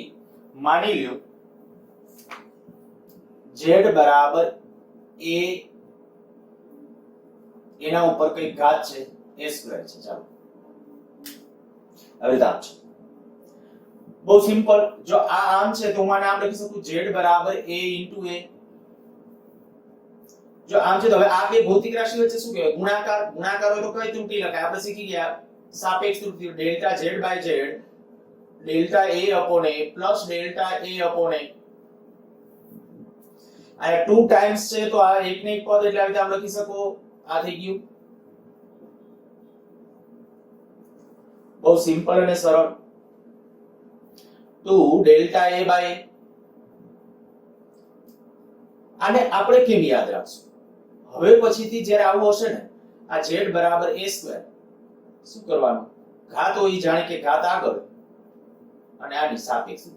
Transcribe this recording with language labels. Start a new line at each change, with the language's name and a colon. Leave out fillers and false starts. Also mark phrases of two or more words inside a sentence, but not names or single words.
Gujarati: માની લ્યો z બરાબર a, એના ઉપર કઈ ઘાત છે a સ્ક્વેર છે. ચાલો હવે આમ છે, બહુ સિમ્પલ. જો આ આમ છે તો હું આને આમ લખી શકું z બરાબર a into a. જો આમ છે તો હવે આ બે ભૌતિક રાશિ વચ્ચે શું કહેવાય, ગુણાકાર. ગુણાકાર હોય તો કઈ ત્રુટિ લખાય, આપણે શીખી ગયા સાપેક્ષ ત્રુટિ.
English: delta z by z, delta a upon a plus delta a upon a.
Gujarati: આ 2 ટાઈમ્સ છે તો આ એક ને એક પદ એટલે આવી રીતે આમ લખી શકો. આ થઈ ગયું, બહુ સિમ્પલ અને સરળ.
English: 2 delta a by.
Gujarati: આને આપણે કેમ યાદ રાખશું, હવે પછીથી જ્યારે આવું હશે ને આ z બરાબર a સ્ક્વેર, શું કરવાનું, ઘાત હોય જાણે કે ઘાત આગળ અને આની સાપેક્ષ ત્રુટિ.